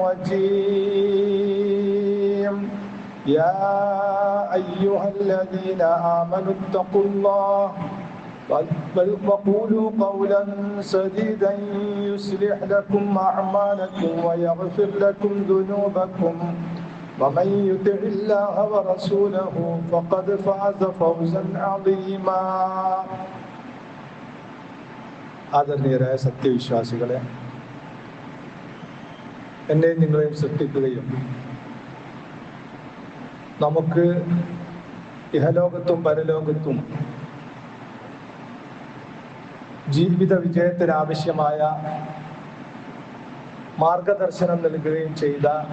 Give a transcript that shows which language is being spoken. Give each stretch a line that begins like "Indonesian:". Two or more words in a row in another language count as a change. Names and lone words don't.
Arabic: الرجيم يا أيها الذين آمنوا اتقوا الله وقولوا قولا سديدا يصلح لكم أعمالكم ويغفر لكم ذنوبكم ومن يطع الله ورسوله فقد فاز فوزا عظيما
Malayalam: ആദരണീയരായ സത്യവിശ്വാസികളെ, എന്നെയും നിങ്ങളെയും സൃഷ്ടിക്കുകയും നമുക്ക് ഇഹലോകത്തും പരലോകത്തും ജീവിത വിജയത്തിനാവശ്യമായ മാർഗദർശനം നൽകുകയും ചെയ്ത